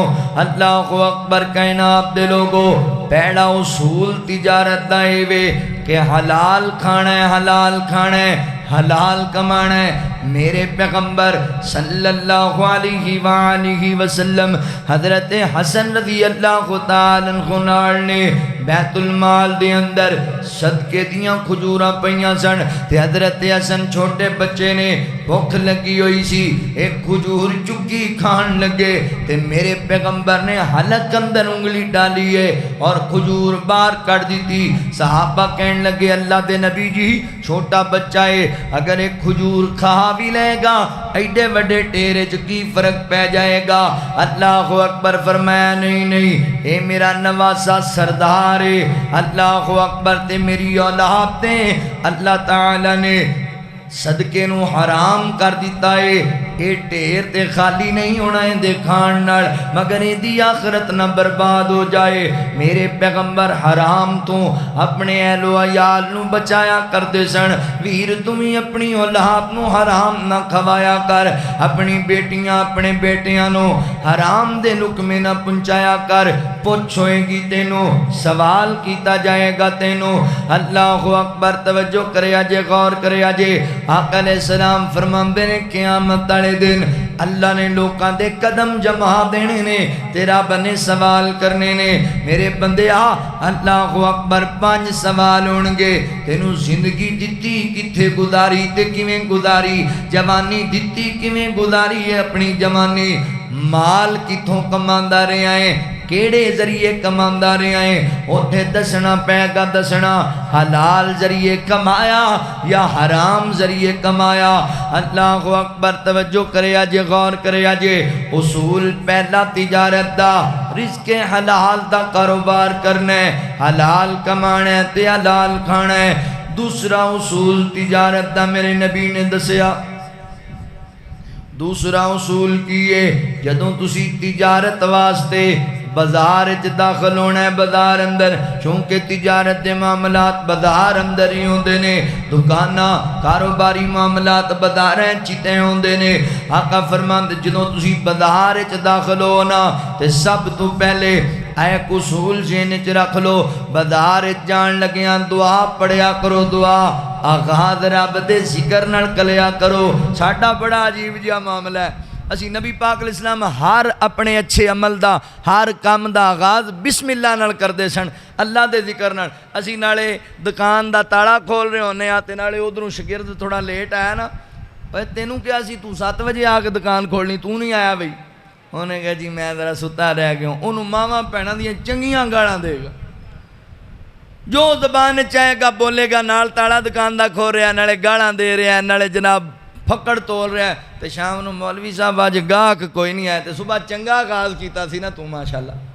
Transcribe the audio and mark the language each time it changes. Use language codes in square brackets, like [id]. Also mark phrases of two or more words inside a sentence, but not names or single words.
[pa] اللہ اکبر، کائنات دے لوگو، پہلا اصول تجارت دا اے وے کہ حلال کھانا ہے، حلال کھانا ہے، حلال کمانا ہے۔ میرے پیغمبر [ar] صلی اللہ علیہ وآلہ وسلم [pa] حضرت حسن [ar] رضی اللہ تعالیٰ عنہ [pa] نے بیت المال دے اندر صدقے دیاں کھجوراں پئیاں سن، تے حضرت حسن چھوٹے بچے نے، بھوک لگی ہوئی سی، ایک کھجور چکی کھان لگے، تے میرے پیغمبر نے حلق اندر انگلی ڈالی ہے اور کھجور باہر کر دی تھی۔ صحابہ کہنے لگے، اللہ دے نبی جی چھوٹا بچہ ہے، اگر ایک کھجور کھا بھی لے گا ایڈے وڈے ٹیرے چ کی فرق پہ جائے گا؟ اللہ اکبر، فرمایا نہیں نہیں، اے میرا نواسا سردار ہے، اللہ اکبر، تے میری اولاد تے اللہ تعالی نے صدقے نو حرام کر دیتا ہے۔ اے ٹیر تے خالی نہیں ہونا ہے دے کھان نال، مگر اے دی آخرت نہ برباد ہو جائے۔ میرے پیغمبر حرام تو اپنے اہل و عیال نو بچایا کرتے سن۔ ویر تمہیں اپنی اولاد نو حرام نہ کھوایا کر، اپنی بیٹیاں اپنے بیٹیاں نو حرام دے لقمے نہ پہنچایا کر، پوچھ ہوئے گی تینو، سوال کیتا جائے گا تینو۔ اللہ اکبر، توجہ کریا جے، غور کریا جے۔ آقا [ar] علیہ السلام [pa] فرماندے نے قیامت والے دن اللہ نے لوکاں دے قدم جما دینے نے، تیرا بنے سوال کرنے نے۔ میرے بندے آ، اللہ اکبر، 5 سوال ہونگے۔ تینوں زندگی دتی کتھے گزاری تے کیویں گزاری، جوانی دتی کیویں گزاری ہے اپنی جوانی، مال کتوں کماندا رہیا ہے کیڑے ذریعے کماندا رہیا ہے اوتھے دسنا پے گا دسنا حلال ذریعے کمایا یا حرام ذریعے کمایا اللہ اکبر توجہ کریا جے غور کریا جے اصول پہلا تجارت دا رزق حلال دا کاروبار کرنا ہے حلال کمانا ہے تے حلال کھانا ہے دوسرا اصول تجارت دا میرے نبی نے دسیا دوسرا اصول کیے جدوں تسی تجارت واسطے بازار داخل ہونا ہے بازار اندر چونکہ تجارت دے معاملات بازار اندر ہی ہوندے نے دکانہ کاروباری معاملات بازار چیتے ہوندے نے آقا فرماندے جدوں تسی بازار داخل ہونا تے سب تو پہلے ایک اصول ذہن وچ رکھ لو بازار جان لگیاں دعا پڑھیا کرو دعا آغاز رب دے ذکر نال کلیا کرو ساڈا بڑا عجیب جہا معاملہ ہے اسی نبی پاک [ar] علیہ السلام [pa] ہر اپنے اچھے عمل دا ہر کام دا آغاز [ar] بسم اللہ [pa] نال کردے سن اللہ دے ذکر نال اسی نالے دکان دا تاڑا کھول رہے ہونے آتے نالے ادھروں شگرد تھوڑا لیٹ آیا نا تینوں کیا سی تو 7 بجے آ کے دکان کھولنی تو نہیں آیا بھئی انہوں نے کہا جی میں ذرا ستا رہ گیا ہوں انہوں ماما پہنا دیا چنگیاں گاڑاں دے گا جو زبان چاہے گا بولے گا نال تاڑا دکان دا کھول رہا نالے گاڑاں دے رہا نالے جناب پھکڑ تول رہا ہے تے شام نو مولوی صاحب آج گاہک کوئی نہیں آئے تے صبح چنگا آغاز کیتا سی نا تو ماشاءاللہ